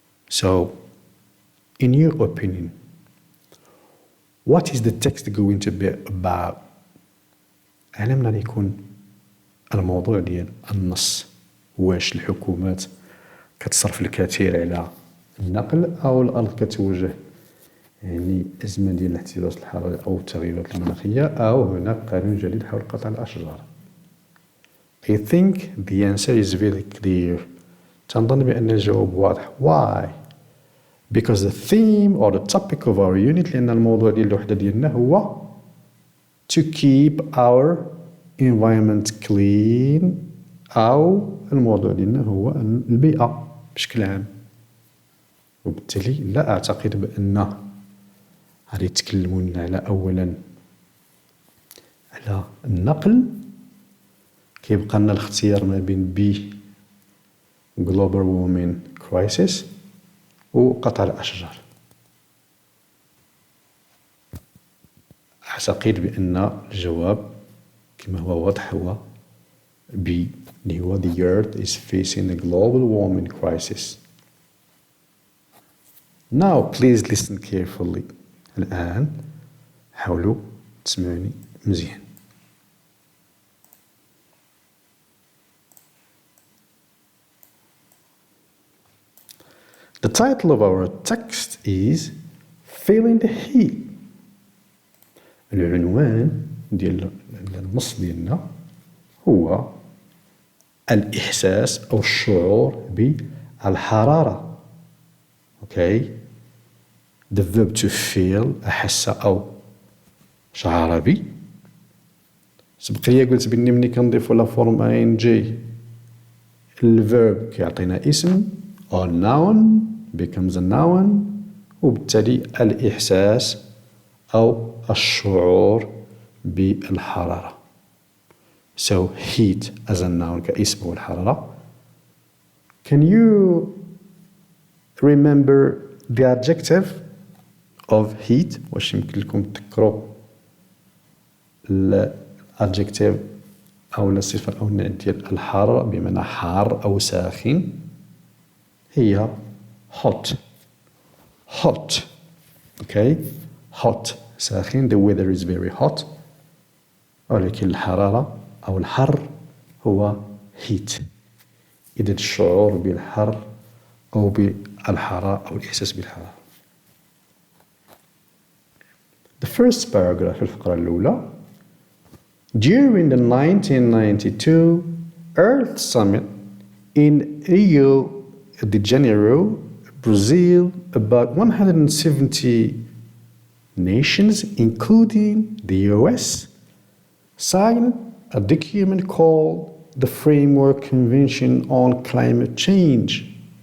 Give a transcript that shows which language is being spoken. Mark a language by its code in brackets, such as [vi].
[en] So, in your opinion, what is the text going to be about? [ar] على من غادي يكون الموضوع ديال النص، واش الحكومات كتصرف الكثير على النقل أو الأرض كتواجه يعني أزمة ديال الاحتباس الحراري أو التغيرات المناخية أو هناك قانون جديد حول قطع الأشجار. [en] I think the answer is very clear. [ar] تنظن بأن الجواب واضح. [en] Why? Because the theme or the topic of our unit [ar] لأن الموضوع ديال الوحدة ديالنا هو [en] to keep our environment clean [ar] أو الموضوع ديالنا هو البيئة بشكل عام. وبالتالي لا أعتقد بأن غادي يتكلمون على أولا على النقل، كيبقى لنا الاختيار ما بين [en] global warming crisis [ar] وقطع الأشجار. أعتقد بأن الجواب كما هو واضح هو B اللي هو [en] the earth is facing a global warming crisis. Now please listen carefully. [ar] الآن حاولوا تسمعوني مزيان. [en] The title of our text is Feeling the Heat. [ar] العنوان ديال النص ديالنا هو الإحساس أو الشعور بالحرارة. Okay. [en] The verb to feel [ar] أحس أو شعر بي. سبق لي قلت بأني ملي كنضيفو لا فورم ING الverb كيعطينا اسم [en] or noun becomes a noun [ar] وبالتالي الإحساس أو الشعور بالحرارة. [en] So heat as a noun [ar] كاسم هو الحرارة. [en] Can you remember the adjective of heat؟ [ar] واش يمكن لكم تذكروا الادجكتيف أو الصفة أو النوع ديال الحرارة بمعنى حار أو ساخن؟ هي hot. [en] Hot. Okay. Hot. ساخن. The weather is very hot. [ar] ولكن الحرارة أو الحر هو heat. إذا الشعور بالحر أو بالحرارة أو الإحساس بالحرارة. [en] The first paragraph [ar] الفقرة الأولى. [en] During the 1992 Earth Summit in Rio de Janeiro, Brazil, about 170 nations, including the US, signed a document called the Framework Convention on Climate Change.